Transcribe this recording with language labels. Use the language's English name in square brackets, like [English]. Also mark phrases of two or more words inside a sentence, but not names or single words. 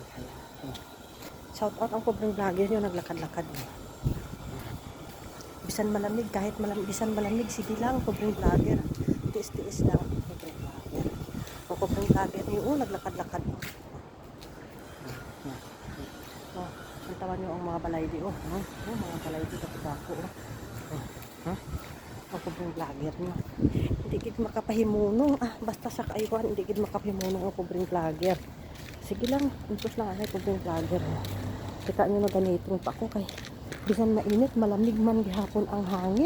[English] Shout out [Hiligaynon] ang pobreng vlogger nyo, naglakad-lakad. Bisan malamig, kahit bisan malamig, sige lang, pobreng vlogger. Tiis-tiis lang, pobreng vlogger. Ang pobreng vlogger nyo, naglakad-lakad. Ang tawa nyo ang mga balay di, mga balay di, dako-dako. Ang pobreng vlogger nyo. Hindi gid makapahimunong, basta sa kaayuan, hindi gid makapahimunong ang pobreng vlogger. Sige lang, impos lang ang pobreng vlogger. Kita nyo na ganitong pa ako kay bisan mainit, malamig man gihapon ang hangin.